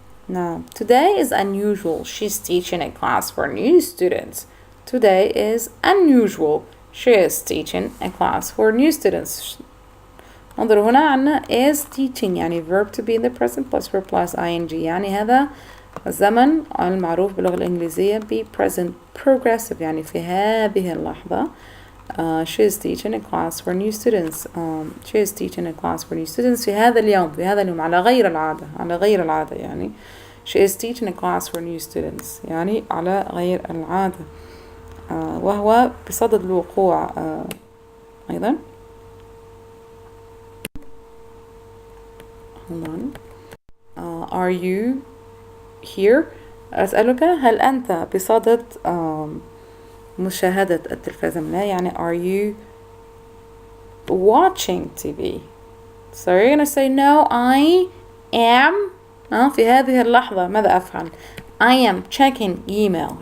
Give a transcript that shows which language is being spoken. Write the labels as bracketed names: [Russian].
[English] Now, today is unusual. She's teaching a class for new students. Today is unusual. She is teaching a class for new students. [Arabic] انظروا هنا عنا [English] is teaching يعني verb to be in the present plus verb plus ing. [Arabic] يعني هذا الزمن المعروف باللغة الإنجليزية ب present progressive يعني في هذه اللحظة. [English] She is teaching a class for new students. She is teaching a class for new students [Arabic] في هذا اليوم على غير العادة يعني. [English] She is teaching a class for new students [Arabic] يعني على غير العادة. وهو بصدد الوقوع أيضا. [English] Hold on. Are you here? [Arabic] أسألك هل أنت بصدد مشاهدة التلفزيون؟ لا يعني [English] are you watching TV? So you're gonna say no, I am. [Arabic] في هذه اللحظة ماذا أفعل؟ [English] I am checking email.